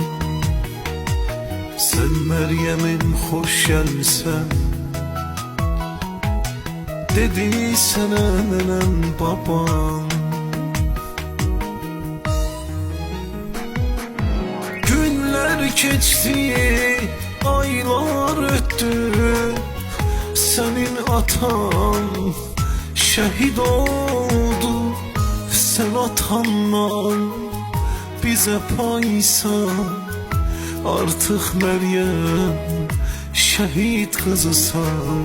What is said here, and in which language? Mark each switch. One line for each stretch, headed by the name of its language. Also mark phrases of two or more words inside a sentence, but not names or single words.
Azerbaijani: Sən Məryəmin xoş gəlmisən, dedi sənə nənən baban. Günlər keçdi, aylar ötdü,
Turkish: senin atan şehit oldu. Sen atanla bize paysan, artık Meryem şehit kızısan.